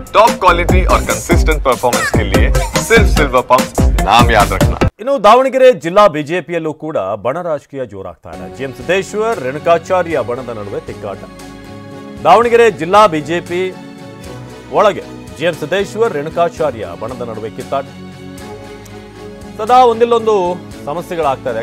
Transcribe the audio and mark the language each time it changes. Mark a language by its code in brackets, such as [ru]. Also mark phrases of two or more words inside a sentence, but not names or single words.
[en] top quality [hi] और [en] consistent performance [hi] के लिए सिर्फ सिल्वर पंप नाम याद रखना। [kn] ಇನ್ನು ದಾವಣಗೆರೆ ಜಿಲ್ಲಾ ಬಿಜೆಪಿಯಲ್ಲೂ ಕೂಡ ಬಣ ರಾಜಕೀಯ ಜೋರಾಗ್ತಾ ಇದೆ. ಜಿಎಂ ಸಿದ್ದೇಶ್ವರ್ ರೇಣುಕಾಚಾರ್ಯ ಬಣದ ನಡುವೆ ತಿಕ್ಕಾಟ. ದಾವಣಗೆರೆ ಜಿಲ್ಲಾ ಬಿಜೆಪಿ ಒಳಗೆ ಜಿಎಂ ಸಿದ್ದೇಶ್ವರ್ ರೇಣುಕಾಚಾರ್ಯ ಬಣದ ನಡುವೆ ಕಿತ್ತಾಟ. ಸದಾ ಒಂದಿಲ್ಲೊಂದು ಸಮಸ್ಯೆಗಳಾಗ್ತಾ ಇದೆ.